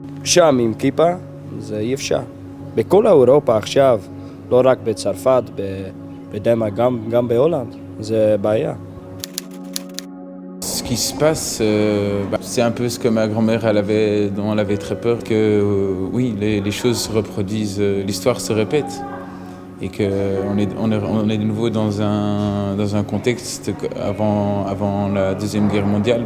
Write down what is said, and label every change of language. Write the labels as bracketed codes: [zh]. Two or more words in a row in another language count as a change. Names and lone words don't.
[he] שם עם כיפה, זה אי אפשר. בכל אירופה עכשיו, לא רק בצרפת, בדנמרק, גם בהולנד, זה בעיה. [fr] Ce qui se passe, c'est un peu ce que ma grand-mère dont elle avait très peur que oui, les choses se reproduisent, l'histoire se répète et qu'on est de nouveau dans un contexte avant la Deuxième Guerre mondiale.